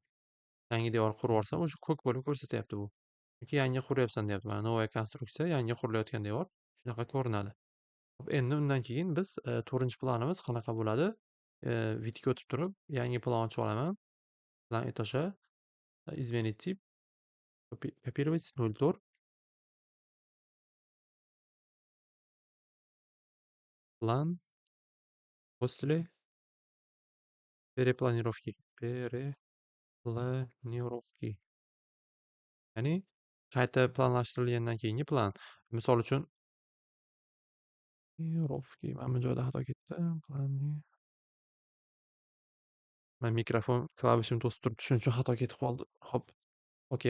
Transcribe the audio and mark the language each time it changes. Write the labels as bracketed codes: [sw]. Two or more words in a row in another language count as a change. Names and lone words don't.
[uz] Yangi devor qurib olsam, o'sha ko'k bo'lib ko'rsatyapti bu. Chunki yangi quryapsan deyapti. Mana [ru] новая konstruksiya, [uz] yangi qurilayotgan devor shunaqa ko'rinadi. Endi undan keyin biz 4-chi planimiz qanaqa bo'ladi? Vidga o'tib turib, yangi plan ochib olaman. [ru] План этажа, изменить тип, копировать 04. План после перепланировки. Перепланировки. [uz] Ya'ni qayta planlashtirilgandan keyingi plan. Misol uchun planировки mana bu joyda xato ketdi. Men mikrofon klavishimni to'sib turibdi, shuning uchun xato ketib qoldi.